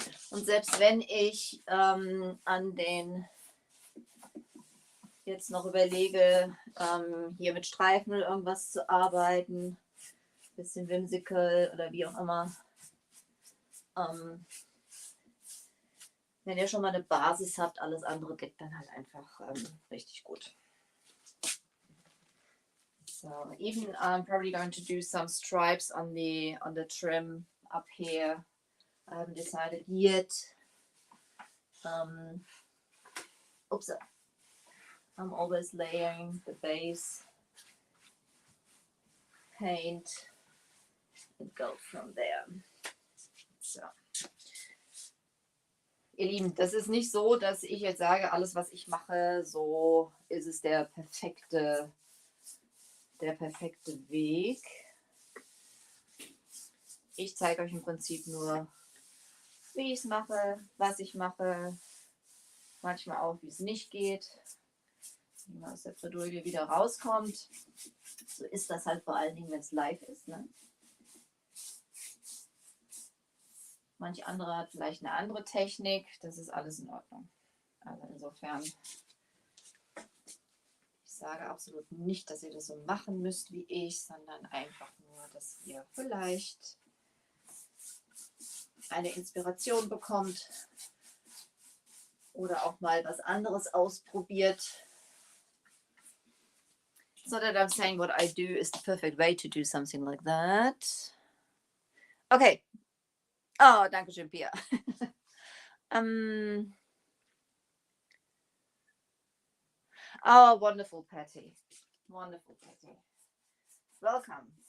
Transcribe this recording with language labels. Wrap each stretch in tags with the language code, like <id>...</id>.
<de>Und selbst wenn ich an den jetzt noch überlege, hier mit Streifen oder irgendwas zu arbeiten, bisschen whimsical oder wie auch immer, wenn ihr schon mal eine Basis habt, alles andere geht dann halt einfach richtig gut.</de> <en>So even I'm probably going to do some stripes on the trim up here. I haven't decided yet. Oops, I'm always layering the base paint and go from there. So.</en> <de>Ihr Lieben, das ist nicht so, dass ich jetzt sage, alles was ich mache, so ist es der perfekte Weg. Ich zeige euch im Prinzip nur, wie ich es mache, was ich mache, manchmal auch, wie es nicht geht, wie man aus der Bredouille wieder rauskommt. So ist das halt vor allen Dingen, wenn es live ist. Ne? Manch andere hat vielleicht eine andere Technik, das ist alles in Ordnung. Also insofern, ich sage absolut nicht, dass ihr das so machen müsst wie ich, sondern einfach nur, dass ihr vielleicht eine Inspiration bekommt oder auch mal was anderes ausprobiert.</de> <en>So that I'm saying what I do is the perfect way to do something like that.</en> <de>Okay. Oh, danke schön, Pia.</de> <en>Oh, wonderful, Patty. Wonderful, Patty. Welcome.</en>